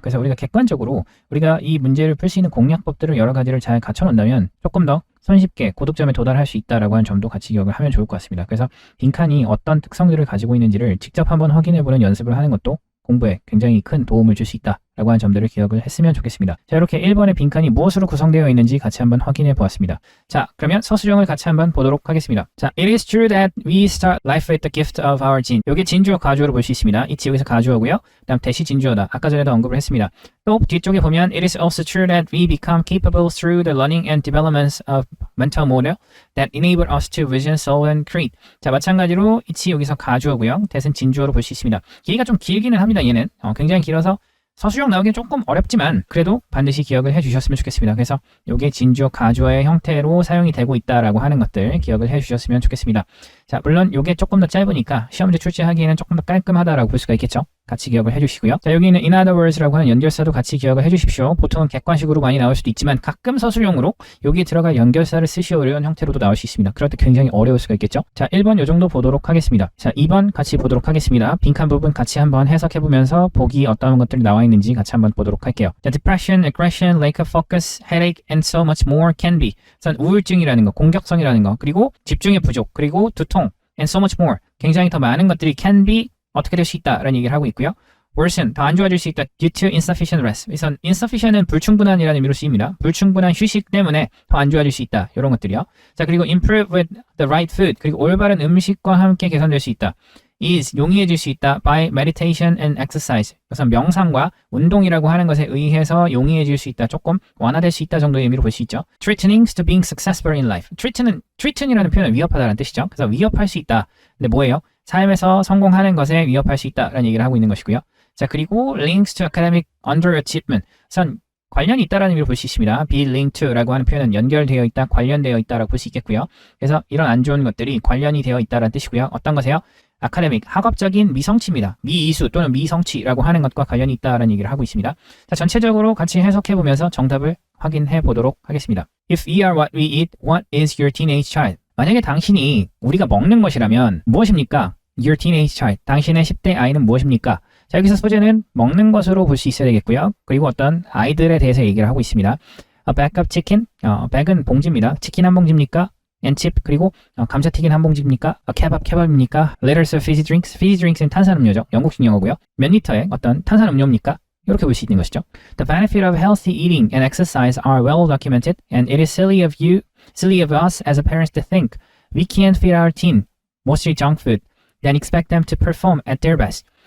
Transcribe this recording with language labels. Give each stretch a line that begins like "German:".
Korean: 그래서 우리가 객관적으로 우리가 이 문제를 풀 수 있는 공략법들을 여러 가지를 잘 갖춰놓는다면 조금 더 손쉽게 고득점에 도달할 수 있다라고 하는 점도 같이 기억을 하면 좋을 것 같습니다. 그래서 빈칸이 어떤 특성들을 가지고 있는지를 직접 한번 확인해보는 연습을 하는 것도 공부에 굉장히 큰 도움을 줄 수 있다라고 하는 점들을 기억을 했으면 좋겠습니다. 자, 이렇게 1번의 빈칸이 무엇으로 구성되어 있는지 같이 한번 확인해 보았습니다. 자, 그러면 서술형을 같이 한번 보도록 하겠습니다.
English: 자, it is true that we start life with the gift of our gene.
Korean: 여기 진주어 가주어로 볼 수 있습니다. 이치 여기서 가주어고요. 그다음 대시 진주어다. 아까 전에도 언급을 했습니다.
English: 또 뒤쪽에 보면 it is also true that we become capable through the learning and developments of mental model that enable us to vision, soul, and create.
Korean: 자, 마찬가지로 이치 여기서 가주어고요. 대신 진주어로 볼 수 있습니다. 길이가 좀 길기는 합니다. 얘는 굉장히 길어서 서술형 나오기 조금 어렵지만 그래도 반드시 기억을 해주셨으면 좋겠습니다. 그래서 이게 진주어, 가주어의 형태로 사용이 되고 있다라고 하는 것들 기억을 해주셨으면 좋겠습니다. 자, 물론 이게 조금 더 짧으니까 시험지 출제하기에는 조금 더 깔끔하다라고 볼 수가 있겠죠. 같이 기억을 해주시고요. 자, 여기 있는 in other words라고 하는 연결사도 같이 기억을 해주십시오. 보통은 객관식으로 많이 나올 수도 있지만 가끔 서술형으로 여기에 들어갈 연결사를 쓰시 어려운 형태로도 나올 수 있습니다. 그럴 때 굉장히 어려울 수가 있겠죠. 자, 1번 요 정도 보도록 하겠습니다. 자, 2번 같이 보도록 하겠습니다. 빈칸 부분 같이 한번 해석해보면서 보기 어떤 것들이 나와 있는지 같이 한번 보도록 할게요.
English: 자, depression, aggression, lack of focus, headache, and so much more can be.
Korean: 우선 우울증이라는 거, 공격성이라는 거, 그리고 집중의 부족, 그리고 두통,
English: and so much more.
Korean: 굉장히 더 많은 것들이 can be 어떻게 될 수 있다라는 얘기를 하고 있고요. worsen, 더 안 좋아질 수 있다.
English: due to insufficient rest.
Korean: 우선 insufficient은 불충분한이라는 의미로 쓰입니다. 불충분한 휴식 때문에 더 안 좋아질 수 있다. 이런 것들이요.
English: 자, 그리고 improve with the right food.
Korean: 그리고 올바른 음식과 함께 개선될 수 있다. is, 용이해질 수 있다.
English: by meditation and exercise.
Korean: 우선 명상과 운동이라고 하는 것에 의해서 용이해질 수 있다. 조금 완화될 수 있다 정도의 의미로 볼 수 있죠.
English: threatening to being successful in life.
Korean: threaten이라는 표현은 위협하다라는 뜻이죠. 그래서 위협할 수 있다. 근데 뭐예요? 삶에서 성공하는 것에 위협할 수 있다라는 얘기를 하고 있는 것이고요.
English: 자, 그리고 links to academic underachievement.
Korean: 우선 관련이 있다라는 의미로 볼 수 있습니다. be linked to라고 하는 표현은 연결되어 있다, 관련되어 있다라고 볼 수 있겠고요. 그래서 이런 안 좋은 것들이 관련이 되어 있다라는 뜻이고요. 어떤 것이에요? 아카데믹, 학업적인 미성취입니다. 미이수 또는 미성취라고 하는 것과 관련이 있다라는 얘기를 하고 있습니다. 자, 전체적으로 같이 해석해보면서 정답을 확인해 보도록 하겠습니다.
English: If we are what we eat, what is your teenage child?
Korean: 만약에 당신이 우리가 먹는 것이라면 무엇입니까?
English: Your teenage child,
Korean: 당신의 10대 아이는 무엇입니까? 자, 여기서 소재는 먹는 것으로 볼 수 있어야 되겠고요. 그리고 어떤 아이들에 대해서 얘기를 하고 있습니다.
English: A bag of chicken, bag은 봉지입니다.
Korean: 치킨 한 봉지입니까?
English: and chip,
Korean: 그리고 감자튀김 한 봉지입니까? 케밥입니까?
English: Liters of fizzy drinks, fizzy drinks는 탄산음료죠.
Korean: 영국식 영어고요. 몇 리터의 어떤 탄산음료입니까? 이렇게 볼 수 있는 것이죠.
English: The benefit of healthy eating and exercise are well documented, and it is silly of us as a parents to think we can't feed our teen mostly junk food, then expect them to perform at their best.